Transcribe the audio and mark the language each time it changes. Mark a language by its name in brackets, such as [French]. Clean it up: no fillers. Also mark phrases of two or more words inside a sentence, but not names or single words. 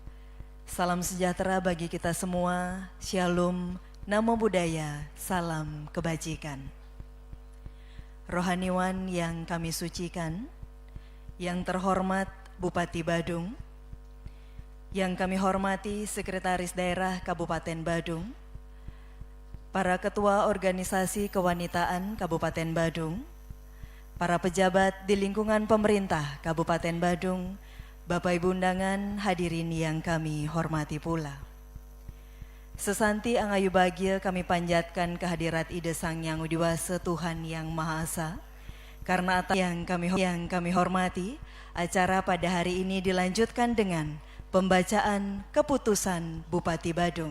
[Indonesian] Salam sejahtera bagi kita semua. Shalom, [Pali] Namo Buddhaya, [Indonesian] salam kebajikan. Rohaniwan yang kami sucikan, yang terhormat Bupati Badung, yang kami hormati Sekretaris Daerah Kabupaten Badung, para ketua organisasi kewanitaan Kabupaten Badung, para pejabat di lingkungan pemerintah Kabupaten Badung, Bapak Ibu undangan, hadirin yang kami hormati pula. Sesanti angayu bahagia kami panjatkan kehadirat Ida Sang Yang Widiwasa Tuhan Yang Maha Esa. Karena atas yang kami hormati, acara pada hari ini dilanjutkan dengan pembacaan keputusan Bupati Badung.